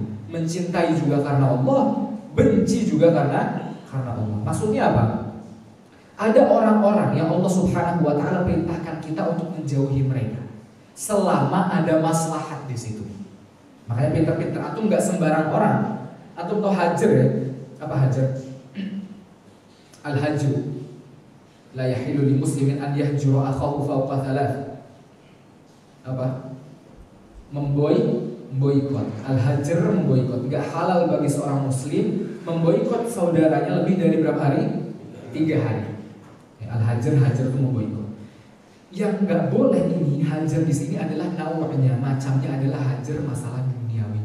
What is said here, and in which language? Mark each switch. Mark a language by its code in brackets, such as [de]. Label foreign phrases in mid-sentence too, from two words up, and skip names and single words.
[id] Mencintai juga karena Allah, benci juga karena Allah. Maksudnya apa? Ada orang-orang yang Allah [ar] سبحانه وتعالى [id] perintahkan kita untuk menjauhi mereka selama ada maslahat di situ. Makanya pinter-pinter antum nggak sembarang orang. Antum tahu hajar ya? Apa hajar? Al-hajru. [ar] لا يحل لمسلم أن يهجر أخاه فوق ثلاث. [id] Apa? Memboikot. Al-hajar memboikot. Enggak halal bagi seorang muslim memboikot saudaranya lebih dari berapa hari? 3 hari. Ya, al-hajar itu memboikot. Yang enggak boleh ini hajar di sini adalah nawanya, macamnya adalah hajar masalah duniawi.